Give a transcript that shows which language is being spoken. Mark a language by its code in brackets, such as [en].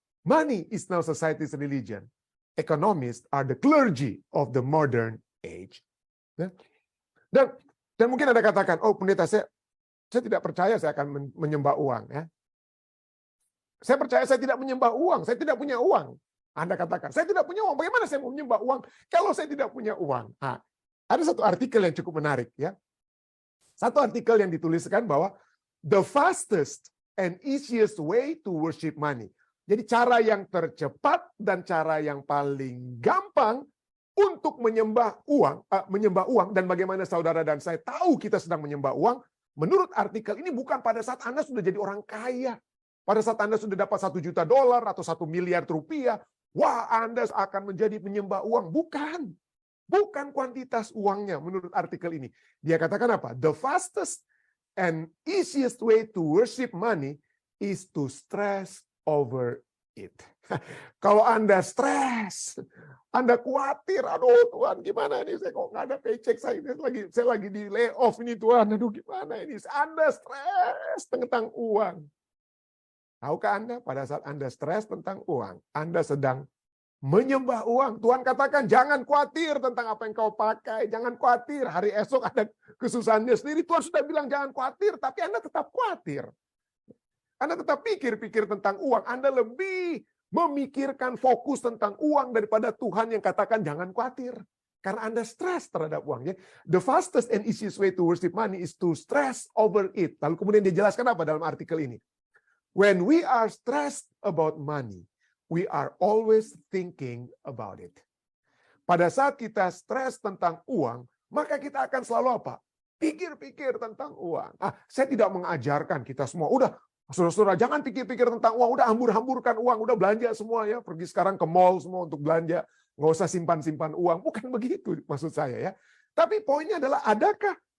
[en] Money is now society's religion. Economists are the clergy of the modern age. [id] Dan mungkin Anda katakan, pendeta, saya tidak percaya saya akan menyembah uang. Ya. Saya percaya saya tidak menyembah uang, saya tidak punya uang. Anda katakan, saya tidak punya uang, bagaimana saya mau menyembah uang kalau saya tidak punya uang? Ada satu artikel yang cukup menarik. Ya. Satu artikel yang dituliskan bahwa [en] the fastest and easiest way to worship money. [id] Jadi cara yang tercepat dan cara yang paling gampang untuk menyembah uang dan bagaimana saudara dan saya tahu kita sedang menyembah uang, menurut artikel ini bukan pada saat Anda sudah jadi orang kaya, pada saat Anda sudah dapat $1 juta atau $1 miliar, Anda akan menjadi penyembah uang. Bukan kuantitas uangnya menurut artikel ini. Dia katakan apa? [en] The fastest and easiest way to worship money is to stress over it. [id] Kalau Anda stres, Anda khawatir, Tuhan gimana ini, saya kok nggak ada paycheck, saya lagi di layoff ini Tuhan, gimana ini, Anda stres tentang uang. Tahukah Anda pada saat Anda stres tentang uang, Anda sedang menyembah uang. Tuhan katakan jangan khawatir tentang apa yang kau pakai, jangan khawatir hari esok ada kesusahannya sendiri. Tuhan sudah bilang jangan khawatir, tapi Anda tetap khawatir. Anda tetap pikir tentang uang. Anda lebih memikirkan fokus tentang uang daripada Tuhan yang katakan jangan khawatir. Karena Anda stres terhadap uangnya. [en] The fastest and easiest way to worship money is to stress over it. [id] Lalu kemudian dijelaskan apa dalam artikel ini? [en] When we are stressed about money, we are always thinking about it. [id] Pada saat kita stres tentang uang, maka kita akan selalu apa? Pikir-pikir tentang uang. Saya tidak mengajarkan kita semua, saudara-saudara, jangan pikir-pikir tentang uang, udah hambur-hamburkan uang, udah belanja semua ya, pergi sekarang ke mall semua untuk belanja, nggak usah simpan-simpan uang. Bukan begitu maksud saya ya. Tapi poinnya adalah, adakah